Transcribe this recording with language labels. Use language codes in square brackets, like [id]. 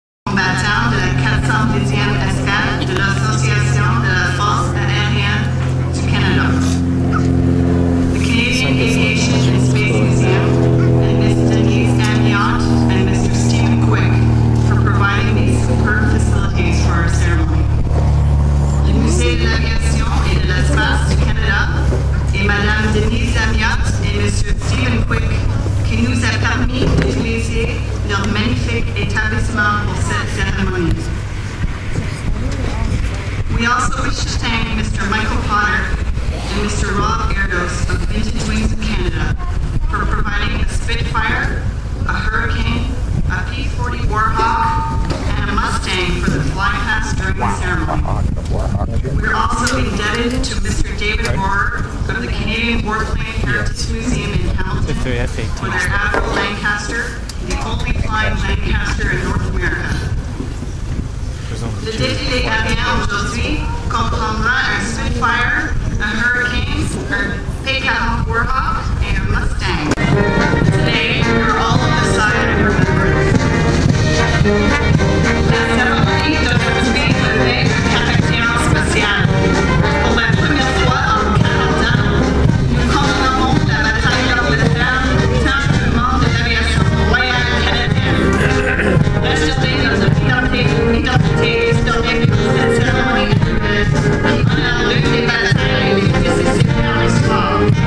[fr] combattant de la 410e escadre de l'Association de la Force aérienne du Canada. [en] The Canadian Aviation and Space Museum and Ms. Denise Ambiant and Mr. Stephen Quick for providing these superb facilities for our ceremony. [fr] Le Musée de l'Aviation et de l'Espace du Canada et Madame Denise Ambiant et Monsieur Stephen Quick qui nous a permis d'utiliser leur magnifique établissement pour cette cérémonie. [en] We also wish to thank Mr. Michael Potter and Mr. Rob Erdos of Vintage Wings of Canada for providing a Spitfire, a Hurricane, a P-40 Warhawk, and a Mustang for the fly past during the ceremony. We're also indebted to Mr. David Rohrer of the Canadian Warplane Heritage Museum in Hamilton for their Admiral Lancaster, the only flying Lancaster in North America. [fr] Le défilé aérien aujourd'hui comprendra un Spitfire, un Hurricane, un P-40 Warhawk, et un Mustang. [en] Today, we're all on the side of remembrance. [fr] La cérémonie d'aujourd'hui revêt un caractère spécial. Pour la première fois en 40 ans, nous commémorons la bataille d'Angleterre tant que le monde de l'aviation royale canadienne. Restaurer notre identité historique pour cette cérémonie annuelle qui honore l'une des batailles les plus décisives dans l'histoire.